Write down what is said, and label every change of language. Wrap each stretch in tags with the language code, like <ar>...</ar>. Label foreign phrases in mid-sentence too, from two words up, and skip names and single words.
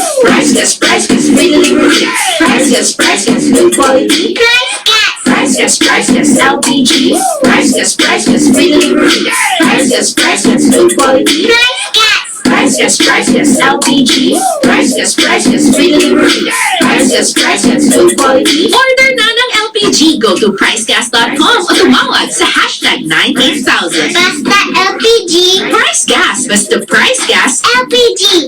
<en>Priceless free delivery. Priceless good quality. Priceless LPG. Priceless free delivery. Priceless good quality. Priceless LPG. Priceless free delivery. Priceless good quality.</en> <tl>Order na ng LPG.</tl> <en>Go to</en> <tl>pricecast.com o tumawag sa hashtag 98000. Basta LPG. Price Gas. Basta Price Gas. LPG.</tl>